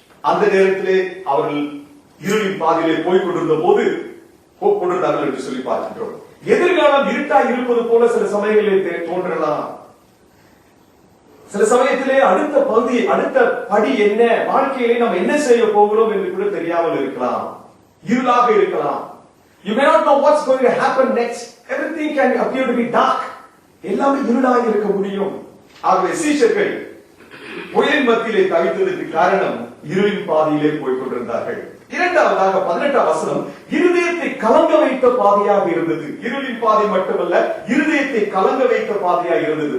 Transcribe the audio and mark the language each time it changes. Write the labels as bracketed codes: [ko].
[ta] அந்த நேரத்திலே அவர்கள் இருளின் பாதையிலே போய் கொண்டிருந்த போது கொண்டிருந்தார்கள் என்று சொல்லி பார்க்கின்றோம். எதிர்காலம் இருட்டாய் இருப்பது போல சில சமயங்களிலே தோன்றலாம். சில சமயத்திலே அடுத்த பகுதி, அடுத்த படி என்ன, வாழ்க்கையிலே நாம் என்ன செய்ய போகிறோம் என்று கூட தெரியாமல் இருக்கலாம், இருளாக இருக்கலாம். [en] You may not know what's going to happen next. Everything can appear to be dark. [ta] எல்லாமே இருளாக இருக்க முடியும். ஆகவே சீஷர்கள் புயலின் மத்தியிலே தவித்ததற்கு காரணம் இருளின் பாதையிலே போய் கொண்டிருந்தார்கள். இரண்டாவதாக 18ஆம் வசனம், இருதயத்தை கலங்க வைத்த பாதையாக இருந்தது. இருளின் பாதை மட்டுமல்ல, இருதயத்தை கலங்க வைத்த பாதையாக இருந்தது.